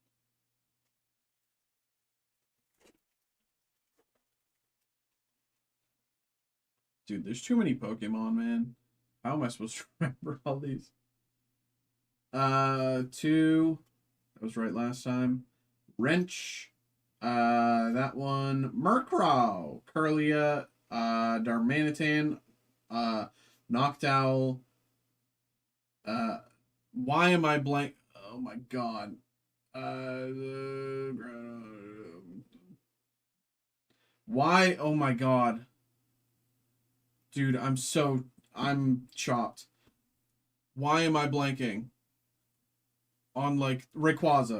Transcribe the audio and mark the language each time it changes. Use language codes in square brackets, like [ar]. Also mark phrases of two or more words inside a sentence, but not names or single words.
[en] Dude, there's too many Pokemon, man. How am I supposed to remember all these? Two. That was right last time. Wrench. That one. Murkrow. Curlia. Darmanitan. Noctowl. Why am I blank? Oh my god. Why? Oh my god. Dude, I'm chopped. Why am I blanking on, like, Rayquaza?